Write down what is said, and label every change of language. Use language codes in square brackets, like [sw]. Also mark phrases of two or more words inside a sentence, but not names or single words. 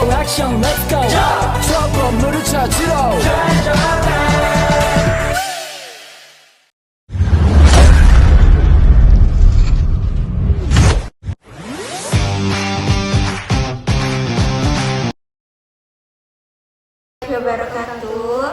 [ko] 액션 [en] let's go [ko] 저 건물을 찾으러 [ar] Wabarakatuh.